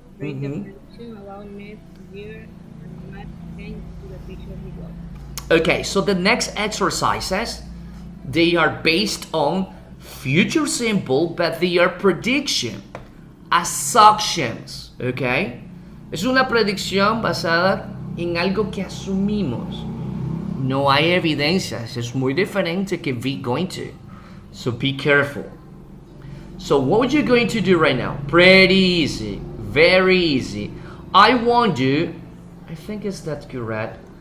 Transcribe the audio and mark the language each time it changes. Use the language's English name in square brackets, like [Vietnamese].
[English] Read the prediction about next year and match change to the picture below. Okay, so the next exercises, they are based on future simple, but they are prediction, assumptions, okay? [Spanish] Es una predicción basada en algo que asumimos. No hay evidencias, es muy diferente que be going to. [English] So be careful. So what you're going to do right now, pretty easy, very easy. I want you, I think it's that correct.